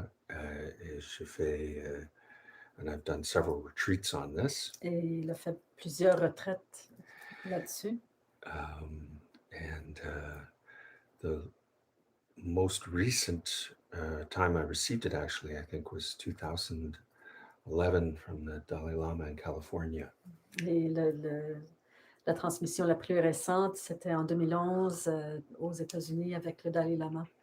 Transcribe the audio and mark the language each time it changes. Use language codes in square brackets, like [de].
[fr] Et je fais, [en] and I've done several retreats on this. [fr] Et il a fait plusieurs retraites là-dessus. [en] And the most recent time I received it, actually, I think was 2011 from the Dalai Lama in California. [fr] Et la transmission la plus récente, c'était en 2011 aux États-Unis avec le Dalai Lama.